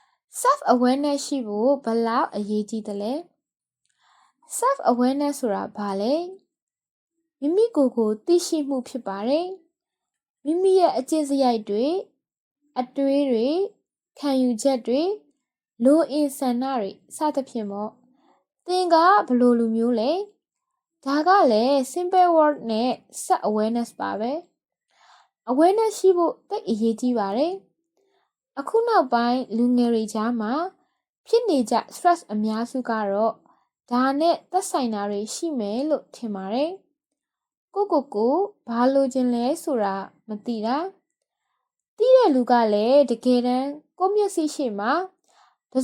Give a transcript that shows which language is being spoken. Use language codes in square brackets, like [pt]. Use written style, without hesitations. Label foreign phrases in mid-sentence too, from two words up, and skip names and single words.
[en] self awareness [my] ရှိဖို့ဘယ်လောက်အရေးကြီးသလဲ [en] self awareness [my] ဆိုတာဘာလဲမိမိကိုယ်ကိုသိရှိမှုဖြစ်ပါတယ်မိမိရဲ့အကျင့်စရိုက်တွေအတွေးတွေခံယူချက်တွေလိုအင်ဆန္ဒတွေစသဖြင့်ပေါ့သင်ကဘယ်လိုလူ မျိုးလဲဒါကလည်း [en] simple word [my] နဲ့ [en] self awareness [my] ပါပဲ awareness ရှိဖို့သိအရေးကြီးပါတယ်အခုနောက်ပိုင်းလူငယ်တွေကြားမှာဖြစ်နေကြ stress အများစုကတော့ဒါနဲ့သက်ဆိုင်တာ တွေရှိမယ်လို့ထင်ပါတယ်ကိုဘာလိုချင်လဲဆိုတာမသိတာသိတဲ့လူကလည်းတကယ်တမ်းကိုမျက်စိရှိမှတစ်